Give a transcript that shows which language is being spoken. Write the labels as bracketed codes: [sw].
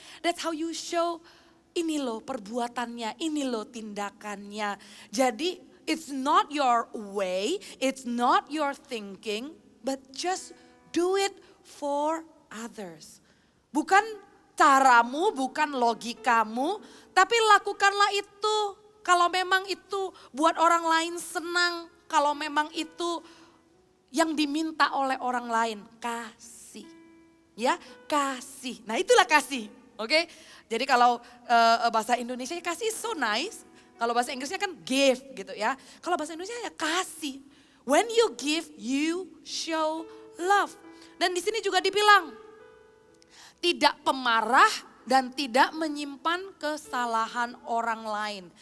[en] That's how you show, [id] ini loh perbuatannya, ini loh tindakannya. [en] Jadi it's not your way, it's not your thinking, but just do it for others. [id] Bukan caramu, bukan logikamu, tapi lakukanlah itu. Kalau memang itu buat orang lain senang, kalau memang itu yang diminta oleh orang lain, kasih. Ya, kasih. Nah itulah kasih, oke? Jadi kalau bahasa Indonesia kasih [en] so nice, [id] kalau bahasa Inggrisnya kan give gitu ya. Kalau bahasa Indonesia ya kasih. [en] When you give, you show love. [id] Dan di sini juga dibilang, tidak pemarah dan tidak menyimpan kesalahan orang lain.